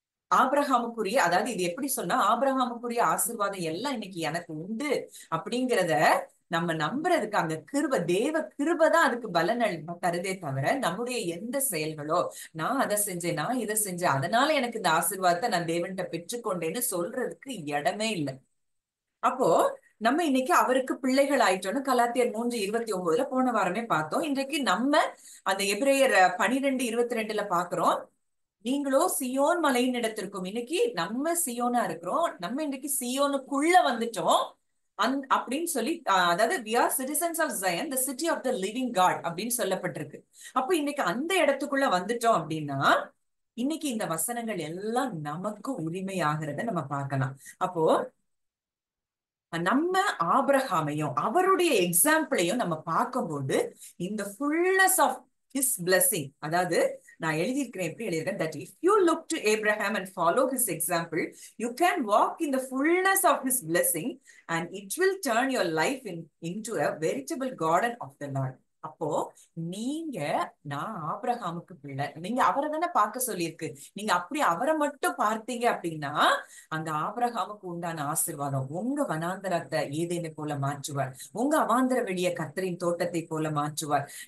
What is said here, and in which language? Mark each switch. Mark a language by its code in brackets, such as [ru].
[ta] ஆபிரகாமுக்குரிய, அதாவது இது எப்படி சொன்னா, ஆபிரகாமுக்குரிய ஆசீர்வாதம் எல்லாம் இன்னைக்கு எனக்கு உண்டு அப்படிங்கிறத நம்ம நம்புறதுக்கு அந்த தேவ கிருபைதான் அதுக்கு பலன் தருதே தவிர நம்முடைய எந்த செயல்களோ, நான் அதை செஞ்சேன், நான் இதை செஞ்சேன், அதனால எனக்கு இந்த ஆசீர்வாதத்தை நான் தேவன்கிட்ட பெற்றுக்கொண்டேன்னு சொல்றதுக்கு இடமே இல்லை. அப்போ நம்ம இன்னைக்கு அவருக்கு பிள்ளைகள் ஆயிட்டோம்னு கலாத்தியர் 3:29 போன வாரமே பார்த்தோம். இன்றைக்கு நம்ம அந்த எபிரேயர் 12:22 பாக்குறோம். நீங்களோ சியோன் மலையின் இடத்திற்கும். இன்னைக்கு நம்ம சியோனா இருக்கிறோம். நம்ம இன்னைக்கு சியோனுக்குள்ள வந்துட்டோம் அப்படின்னு சொல்லி, அதாவது [en] we are citizens of Zion, the city of the living God [ta] அப்படின்னு சொல்லப்பட்டிருக்கு. அப்போ இன்னைக்கு அந்த இடத்துக்குள்ள வந்துட்டோம் அப்படின்னா இன்னைக்கு இந்த வசனங்கள் எல்லாம் நமக்கு உரிமையாகிறத நம்ம பார்க்கலாம். அப்போ நம்ம ஆபிரகாமையும் அவருடைய எக்ஸாம்பிளையும் நம்ம பார்க்கும்போது இந்த [en] fullness of his blessing, [ta] அதாவது நான் எழுதியிருக்கிறேன், எப்படி எழுதியிருக்கேன், [en] that if you look to Abraham and follow his example, you can walk in the fullness of his blessing and it will turn your life into a veritable garden of the Lord. [ta] அப்போ நீங்க, நான் ஆபிரகாமுக்கு பிள்ளை, நீங்க அவரை தானே பார்க்க சொல்லியிருக்கு. நீங்க அப்படி அவரை மட்டும் பார்த்தீங்க அப்படின்னா அந்த ஆபிரகாமுக்கு உண்டான ஆசீர்வாதம் உங்க வனாந்தரத்தை ஏதேனை போல மாற்றுவார், உங்க அவாந்தர வெளிய கர்த்தரின் தோட்டத்தை போல மாற்றுவார்.